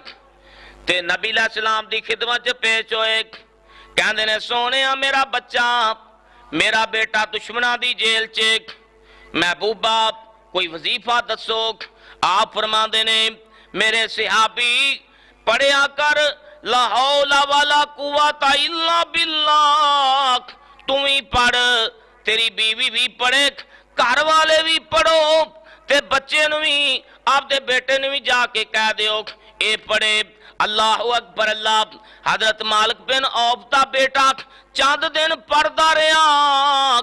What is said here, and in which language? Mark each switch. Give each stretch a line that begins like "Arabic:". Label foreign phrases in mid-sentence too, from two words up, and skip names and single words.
Punjabi: تے نبی سلام دی خدمت چ پیش ہوئے، کہندے نے سوہنے میرا بچہ، میرا بیٹا دشمناں دی جیل چ، محبوبا کوئی وظیفہ دسو. آپ فرماندے نے میرے صحابی پڑھیا کر
Arabic: لا حول ولا قوة إلا بالله.
Punjabi: توں وی پڑھ، تیری بیوی وی پڑھے، گھر والے وی پڑھو، تے بچے نوں وی اپنے بیٹے نوں وی جا کے کہہ دیو ایہ پڑھے.
Arabic: الله أكبر الله.
Punjabi: حضرت مالک بن عوف دا بیٹا چند دن پڑھدا رہا.